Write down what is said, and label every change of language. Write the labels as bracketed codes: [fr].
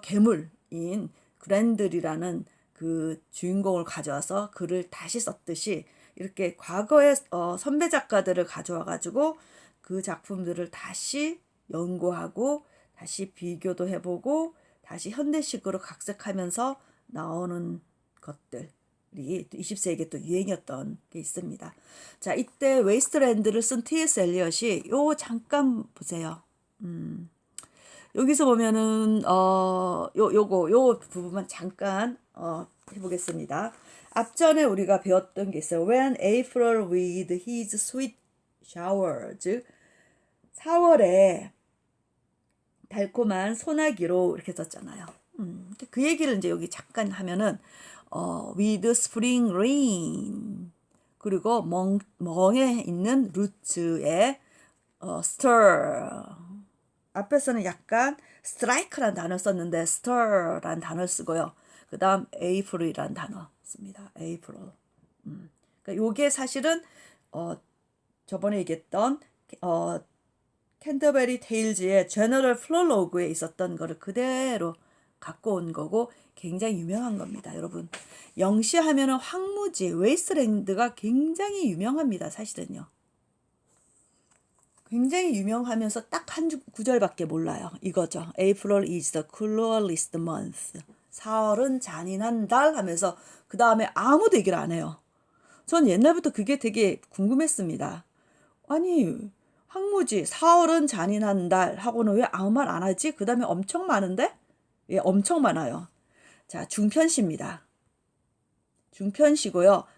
[ko] 괴물인 그랜들이라는 그 주인공을 가져와서 글을 다시 썼듯이 이렇게 과거의 선배 작가들을 가져와 가지고 그 작품들을 다시 연구하고 다시 비교도 해보고 다시 현대식으로 각색하면서 나오는 것들이 20세기에 또 유행이었던 게 있습니다. 자, 이때 웨이스트랜드를 쓴 T.S. 엘리엇이 잠깐 보세요. 여기서 보면은 요 부분만 잠깐 해보겠습니다. 앞전에 우리가 배웠던 게 있어요. [en] When April with his sweet showers, [ko] 4월에 달콤한 소나기로 이렇게 썼잖아요. 그 얘기를 이제 여기 잠깐 하면은 [en] with spring rain, [ko] 그리고 멍에 있는 루츠의 stir. 앞에서는 약간 strike라는 단어를 썼는데 stir라는 단어를 쓰고요. 그 다음 april이라는 단어 씁니다. april. 그러니까 요게 사실은 저번에 얘기했던 캔터베리 테일즈의 제너럴 플롤로그에 있었던 거를 그대로 갖고 온 거고 굉장히 유명한 겁니다. 여러분, 영시하면은 황무지 웨이스트랜드가 굉장히 유명합니다. 사실은요. 굉장히 유명하면서 딱 한 구절밖에 몰라요. 이거죠. [en] April is the cruelest month. [ko] 4월은 잔인한 달 하면서 그 다음에 아무도 얘기를 안 해요. 전 옛날부터 그게 되게 궁금했습니다. 아니, 황무지 4월은 잔인한 달 하고는 왜 아무 말 안 하지? 그 다음에 엄청 많은데? 예, 엄청 많아요. 자, 중편시입니다. 중편시고요.